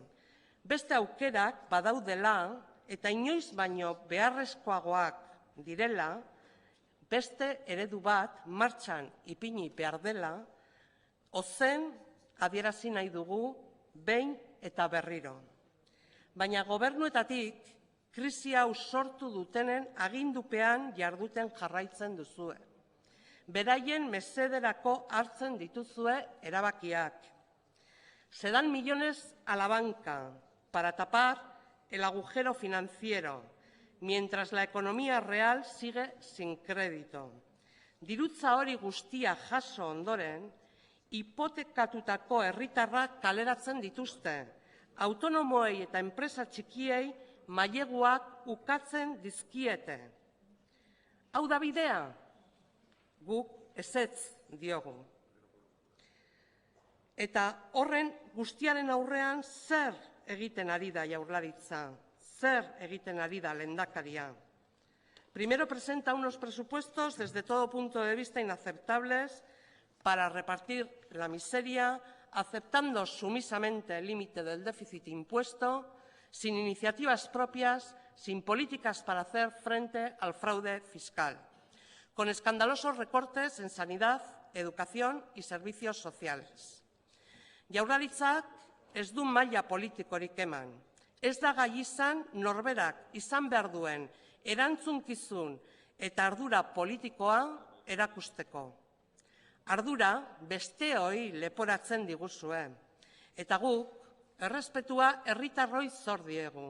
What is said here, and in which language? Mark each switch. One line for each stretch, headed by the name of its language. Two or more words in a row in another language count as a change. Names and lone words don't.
Basque: Beste aukerak badaudela eta inoiz baino beharrezkoagoak direla, beste eredu bat martxan ipini behar dela, ozen adierazi nahi dugu behin eta berriro. Baina gobernuetatik krisi hau sortu dutenen agindupean jarduten jarraitzen duzue. Beraien mesederako hartzen dituzue erabakiak.
Spanish: Se dan millones a la banca para tapar el agujero financiero, mientras la economía real sigue sin crédito.
Basque: Dirutza hori guztia jaso ondoren, hipotekatutako herritarrak kaleratzen dituzte, autonomoei eta enpresa txikiei maileguak ukatzen dizkiete. Hau da bidea? Guk ezetz diogu. Eta horren guztiaren aurrean zer egiten ari da Jaurlaritza? Zer egiten ari da lehendakaria?
Spanish: Primero presenta unos presupuestos desde todo punto de vista inaceptables para repartir la miseria, aceptando sumisamente el límite del déficit impuesto, sin iniciativas propias, sin políticas para hacer frente al fraude fiscal, con escandalosos recortes en sanidad, educación y servicios sociales.
Basque: Jaurlaritzak ez du maila politikorik eman. Ez da gai izan norberak izan behar duen erantzunkizun eta ardura politikoa erakusteko. Ardura besteoi leporatzen diguzue, eta guk errespetua herritarroi zor diegu.